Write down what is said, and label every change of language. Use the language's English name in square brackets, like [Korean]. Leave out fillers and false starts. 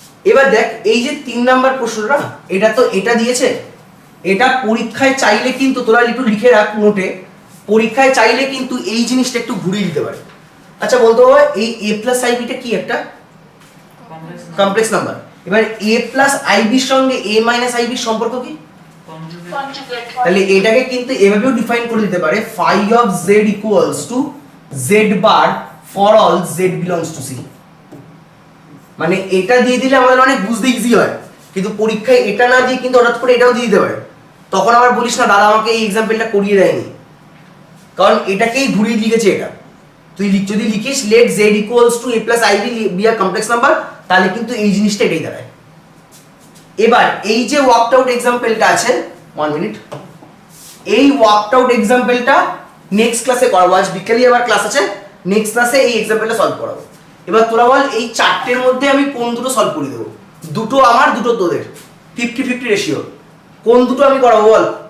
[Bangla] এবার দেখ এই যে 3 নাম্বার প্রশ্নটা এটা দিয়েছে, এটা পরীক্ষায় চাইলে কিন্তু তোরা একটু লিখে রাখ নোটে, পরীক্ষায় চাইলে কিন্তু এই জিনিসটা একটু ঘুরিয়ে দিতে পারে। আচ্ছা বলতো এই a প্লাস ib টা কি একটা কমপ্লেক্স নাম্বার। এবার a প্লাস ib এর সঙ্গে a মাইনাস ib এর সম্পর্ক কি? কনজুগেট। তাহলে এটাকে কিন্তু এভাবেও ডিফাইন করে দিতে পারে [English] phi of z equals to z bar for all z belongs to C. [Bangla] মানে এটা দিয়ে দিলে আমাদের অনেক বুঝতে ইজি হয়, কিন্তু পরীক্ষায় এটা না দিয়ে কিন্তু হঠাৎ করে এটাও দিয়ে দিতে পারে। তখন আবার বলিস না দাদা আমাকে এই এক্সাম্পলটা করিয়ে দেয়নি, কারণ এটাকেই ঘুরিয়ে লিখেছে এটা। তুই যদি লিখিস [English] let z equals to a plus ib be a complex number, [Bangla] তাহলে কিন্তু এই জিনিসটা এটাই দাঁড়ায়। এবার এই যে ওয়ার্কড আউট এক্সাম্পলটা আছে 1 মিনিট, এই ওয়ার্কড আউট এক্সাম্পলটা নেক্সট ক্লাসে করাবো। আজ বিকেলে আবার ক্লাস আছে, নেক্সট ক্লাসে এই এক্সাম্পলটা সলভ করাবো। এবার তোরা বল এই চারটের মধ্যে আমি কোন দুটো সলভ করে দেবো? দুটো আমার দুটো তোদের, 50-50 রেশিও। কোন দুটো আমি করাবো বল?